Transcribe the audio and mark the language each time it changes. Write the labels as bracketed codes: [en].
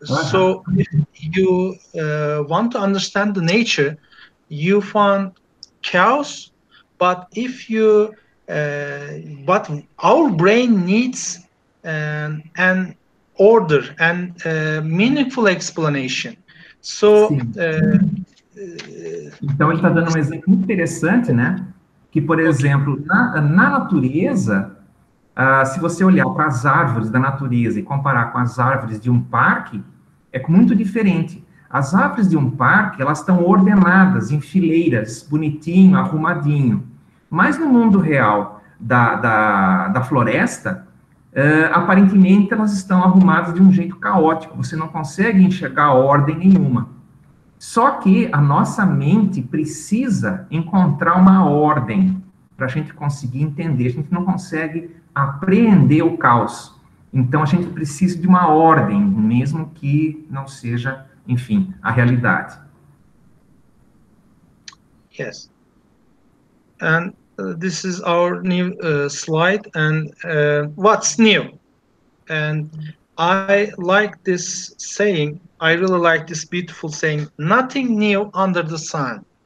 [en] So if you want to understand the nature, you find chaos, but if you but our brain needs an order and meaningful explanation. So [pt] então ele está dando um exemplo muito interessante, né? Que, por exemplo, na natureza, Se você olhar para as árvores da natureza e comparar com as árvores de um parque, é muito diferente. As árvores de um parque, elas estão ordenadas em fileiras, bonitinho, arrumadinho. Mas no mundo real da floresta, aparentemente elas estão arrumadas de um jeito caótico, você não consegue enxergar ordem nenhuma. Só que a nossa mente precisa encontrar uma ordem para a gente conseguir entender. A gente não consegue apreender o caos. Então, a gente precisa de uma ordem, mesmo que não seja, enfim, a realidade. [en] Yes. And this is our new slide. And what's new? And I like this saying. I really like this beautiful saying, nothing new under the sun.